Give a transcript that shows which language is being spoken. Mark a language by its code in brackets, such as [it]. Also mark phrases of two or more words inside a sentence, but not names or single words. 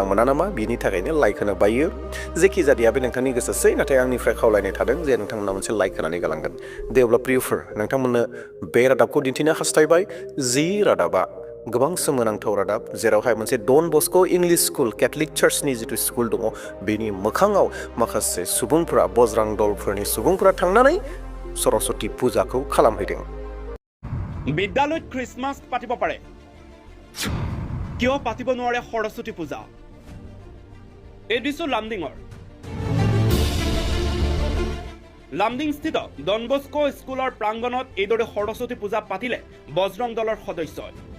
[brx] मोना नामा बिनि थाखायनो लाइक होनो बायो जेखि जादिया बे नोंथांनि गोसोसै नाथाय आंनिफ्राय खावलायनाय थादों जे नोंथांमोना मोनसे लाइक होनानै गालांगोन दे अब्ला प्रियफोर नोंथांमोननो बे रादाबखौ दिन्थिनो हास्थायबाय जि रादाबा गोबां सोमोनांथाव रादाब जेरावहाय मोनसे डन बस्को इंलिश स्कुल कैथलिक चार्चनि जिथु स्कुल दङ बेनि मोखाङाव माखासे सुबुंफोरा बज्रां दलफोरनि सुबुंफोरा थांनानै सरस्वती पूजाखौ खालामहैदों [as] বিদ্যালয়ত খ্ৰীষ্টমাছ পাতিব পাৰে কিয় পাতিব নোৱাৰে সৰস্বতী পূজা এই দৃশ্য লামডিং স্থিত ডন বস্কো স্কুলৰ প্ৰাংগণত এইদৰে সৰস্বতী পূজা পাতিলে বজৰং দলৰ সদস্যই